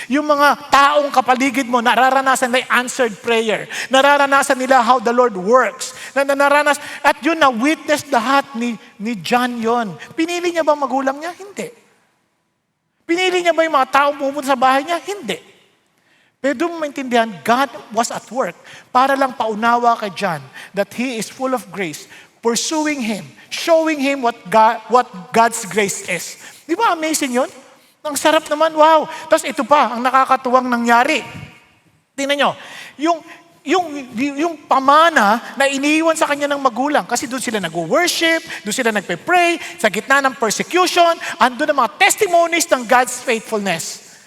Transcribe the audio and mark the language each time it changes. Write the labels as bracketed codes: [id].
[tl] Yung mga taong kapaligid mo, nararanasan nila answered prayer. Nararanasan nila [en] how the Lord works. [tl] At yun na-witness lahat ni John yon. Pinili niya ba magulang niya? Hindi. Pinili niya ba yung mga taong pumunta sa bahay niya? Hindi. Pero doon mo maintindihan, [en] God was at work [tl] para lang paunawa kay John [en] that he is full of grace, pursuing him, showing him what God's grace is. [tl] Di ba amazing yun? Ang sarap naman, wow. Tapos ito pa, ang nakakatuwang nangyari. Tingnan nyo, yung pamana na iniiwan sa kanya ng magulang, kasi doon sila nag-worship, doon sila nagpe-pray, sa gitna ng persecution, andun ang mga testimonies ng God's faithfulness.